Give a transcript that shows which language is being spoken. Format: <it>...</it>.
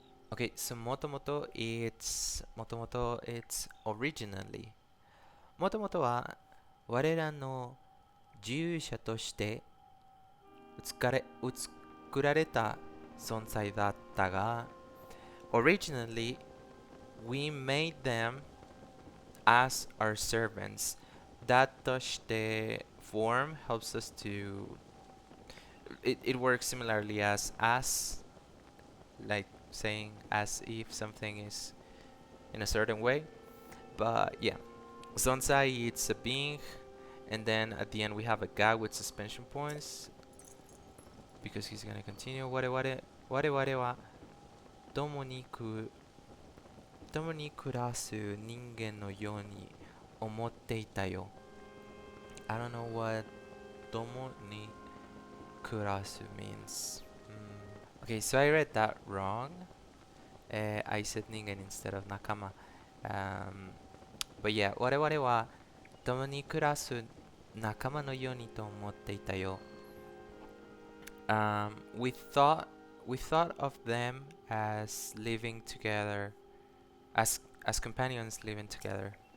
<en>Okay, so もともと it's originally.</en> <ja>もともとは我らの従者として作られた存在だったが、</ja> <en>originally we made them as our servants. That toshite form helps us to. It works similarly as, like saying as if something is in a certain way. But yeah, Zonsai, it's a being, and then at the end we have a guy with suspension points because he's gonna continue.</en> <ja>Ware wa tomo ni kurasu ningen no you ni omotte ita yo.</ja> <en>I don't know what</en> <ja>tomo ni kurasu</ja> <en>means. Okay, so I read that wrong. I said ningen instead of nakama. But yeah,</en> <ja>我々は共に暮らす仲間のようにと思っていたよ。</ja> <en>We thought of them as living together, as companions living together.</en>